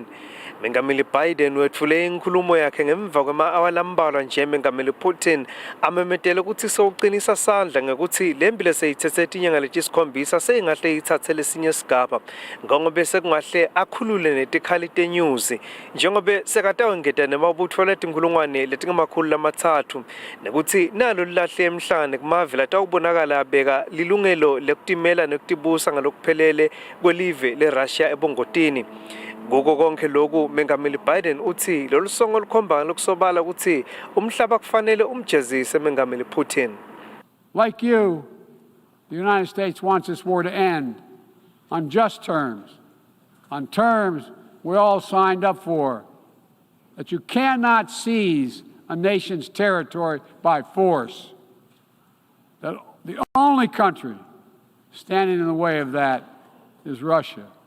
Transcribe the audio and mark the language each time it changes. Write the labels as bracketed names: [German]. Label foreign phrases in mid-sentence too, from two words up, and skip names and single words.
[Swati] Mengameli Biden wethule inkulumo yakhe ngemva kwama-awa lambalwa nje mengameli Putin amemetele ukuthi sewuqinisa sandla ngekuthi lempi leseyithethe inyanga leyisikhombisa seyingahle yithathe lesinye isigaba ngoba sekungahle akhulule netikhali tenyuzi njengoba sekatawengeta nemabutho letinkulungwane letingama-300 nekuthi nalo lilahle emhlane kumave latawubonakala abeka lilungelo lekutimela nekutibusa ngalokuphelele kwelive leRussia ebongotini. Ngoko konke lokhu mengameli Biden uthi lolu songo lukhomba lokusobala ukuthi umhlaba kufanele umjezise mengameli Putin. [English] like you, the United States wants this war to end on just terms, on terms we all signed up for, that you cannot seize a nation's territory by force, that the only country standing in the way of that is Russia.